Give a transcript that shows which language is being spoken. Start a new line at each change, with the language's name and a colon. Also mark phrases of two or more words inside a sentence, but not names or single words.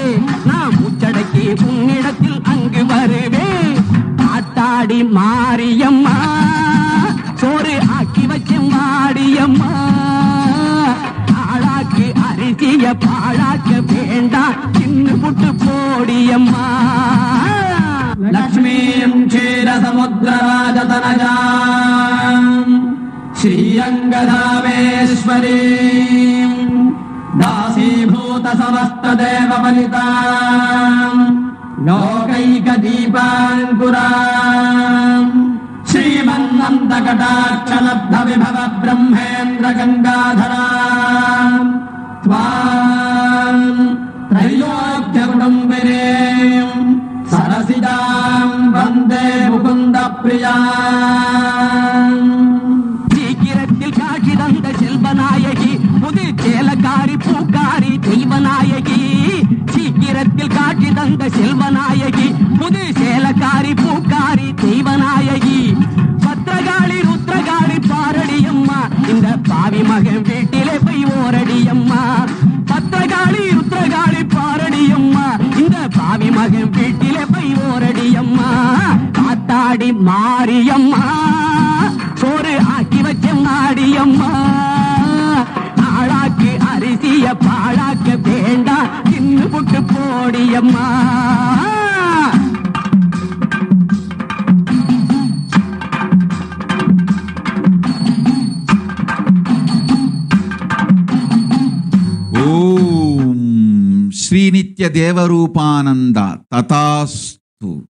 Tamil: நான் மூச்சடக்கி உன்னிடத்தில் அங்கு வருவேன். ஆத்தாடி மாரியம்மா சோறு ஆக்கி வச்சேன் வாடியம்மா. ஆளாக்கு அரிசிய பாழாக்க வேண்டாம் தின்னு புட்டு போடியம்மா.
Sanskrit: लक्ष्मीं क्षीरसमुद्रराजतनजाम् श्रीरङ्गधामेश्वरीं दासीभूतसमस्तदेवपलिताम् लोकैकदीपाङ्कुराम् श्रीमन्नन्तकटाक्षलब्धविभव ब्रह्मेन्द्रगङ्गाधराम् त्वाम् त्रैलोक्यकुटुम्बिनीम् सरसिजां वन्दे मुकुन्दप्रियाम्.
Tamil: சீக்கிரத்தில் காட்சி தந்த செல்வநாயகி புது சேலக்காரி பூக்காரி தெய்வநாயகி. சீக்கிரத்தில் காட்சி தந்த செல்வநாயகி புது சேலக்காரி பூக்காரி தெய்வநாயகி. பத்திரகாளி ருத்ரகாளி பாரடியம்மா இந்த பாவி மகன் வீட்டிலே போய் ஓரடியம்மா. பத்திரகாளி ருத்ரகாளி பாரடியம்மா இந்த பாவி மகன் வீட்டிலே போய் ஓரடியம்மா. காத்தாடி மாரியம்மா சோறு ஆக்கி வச்ச நாடியம்மா. ஆளாக்கு அரிசிய பாழாக்க வேண்டாம் தின்னு புட்டு போடியம்மா.
Sanskrit: ಓಂ. ಶ್ರೀ ನಿತ್ಯ ದೇವರೂಪಾನಂದ ತಥಾಸ್ತು.